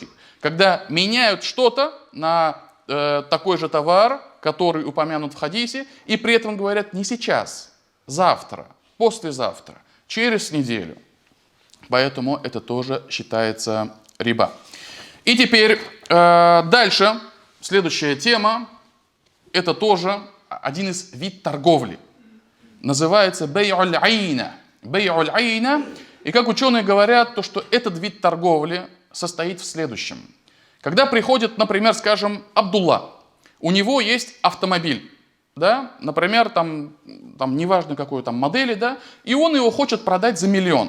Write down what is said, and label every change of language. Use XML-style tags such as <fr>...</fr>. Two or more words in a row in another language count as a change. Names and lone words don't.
<ru>Когда меняют что-то на такой же товар, который упомянут в хадисе, и при этом говорят не сейчас, завтра, послезавтра, через неделю. Поэтому это тоже считается риба. И теперь дальше, следующая тема, это тоже один из видов торговли.</ru> <ar>Называется بيع العينة. بيع العينة.</ar> <ru>И как ученые говорят, то, что этот вид торговли состоит в следующем. Когда приходит, например, скажем, Абдулла, у него есть автомобиль, да, например, там неважно какой там модели, да, и он его хочет продать за 1 миллион.</ru>